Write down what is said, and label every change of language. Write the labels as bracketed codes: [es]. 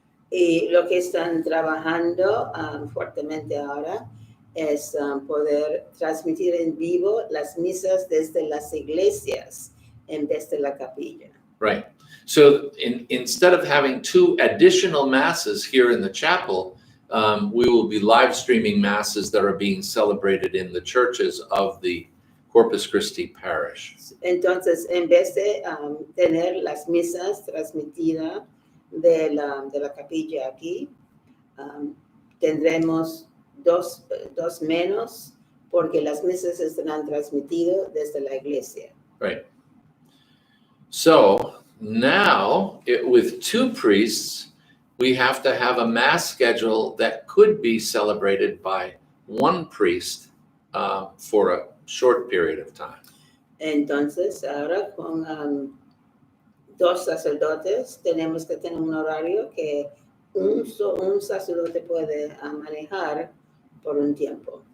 [es] Y lo que están trabajando fuertemente ahora es poder transmitir en vivo las misas desde las iglesias en vez de la capilla. [en] Right. So instead of having 2 additional masses here in the chapel, we will be live streaming masses that are being celebrated in the churches of the Corpus Christi parish. [es] Entonces, en vez de tener las misas transmitidas de la capilla aquí, tendremos dos menos porque las misas estarán transmitidas desde la iglesia. [en] Right. So now, with 2 priests, we have to have a mass schedule that could be celebrated by 1 priest for a short period of time. [es] Entonces, ahora con 2 sacerdotes, tenemos que tener un horario que un sacerdote puede manejar por un tiempo.